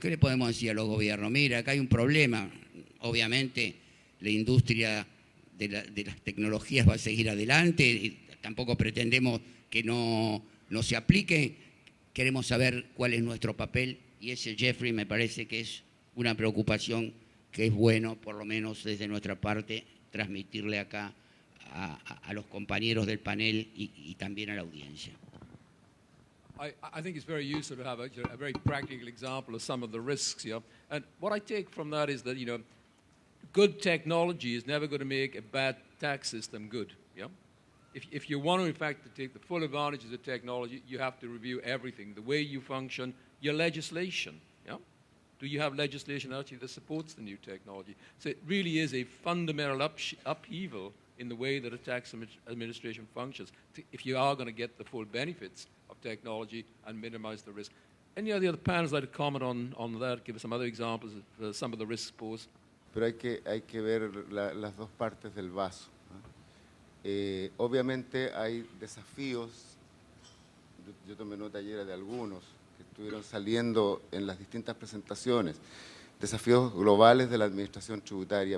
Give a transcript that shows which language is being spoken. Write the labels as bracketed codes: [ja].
[es] ¿Qué le podemos decir a los gobiernos? Mira, acá hay un problema. Obviamente la industria de las tecnologías va a seguir adelante y tampoco pretendemos que no se aplique. Queremos saber cuál es nuestro papel y ese, Jeffrey, me parece que es una preocupación que es bueno, por lo menos desde nuestra parte, transmitirle acá a los compañeros del panel y también a la audiencia. [en] I think it's very useful to have a very practical example of some of the risks here. And what I take from that is that, good technology is never going to make a bad tax system good. Yeah? if you want to, in fact, to take the full advantage of the technology, you have to review everything, the way you function, your legislation. Yeah? Do you have legislation actually that supports the new technology? So it really is a fundamental upheaval in the way that a tax administration functions if you are going to get the full benefits of technology and minimize the risk. Any of the other panels like to comment on that, give us some other examples of some of the risks posed? [es] Pero hay que ver las dos partes del vaso, ¿no? Obviamente hay desafíos, yo tomé nota ayer de algunos que estuvieron saliendo en las distintas presentaciones, desafíos globales de la administración tributaria.